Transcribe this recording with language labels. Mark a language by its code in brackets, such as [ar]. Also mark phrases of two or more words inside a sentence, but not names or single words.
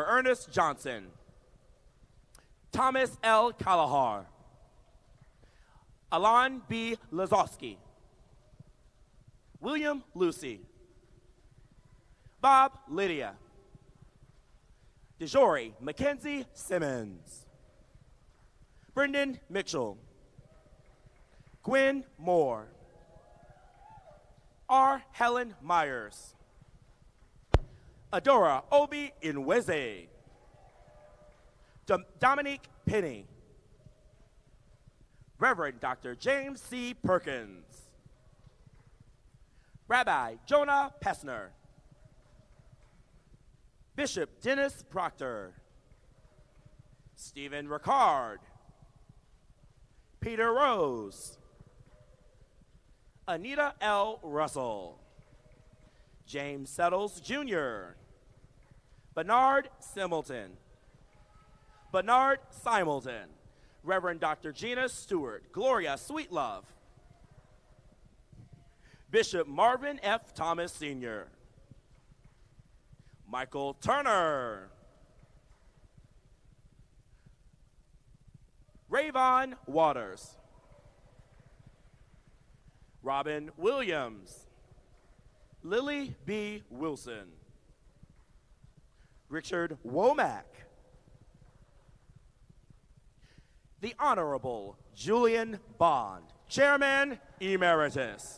[en] Ernest Johnson. Thomas L. Kalahar. Alon B. Lazowski. William Lucy. Bob Lydia. DeJory Mackenzie Simmons. Brendan Mitchell. Gwen Moore. R. Helen Myers. Adora Obi Inweze. Dominique Penny. Reverend Dr. James C. Perkins. Rabbi Jonah Pessner. Bishop Dennis Proctor. Stephen Ricard. Peter Rose. Anita L. Russell. James Settles, Jr. Bernard Similton. Bernard Similton. Reverend Dr. Gina Stewart. Gloria Sweetlove. Bishop Marvin F. Thomas, Sr. Michael Turner. Rayvon Waters. Robin Williams. Lily B. Wilson. Richard Womack. The Honorable Julian Bond, Chairman Emeritus.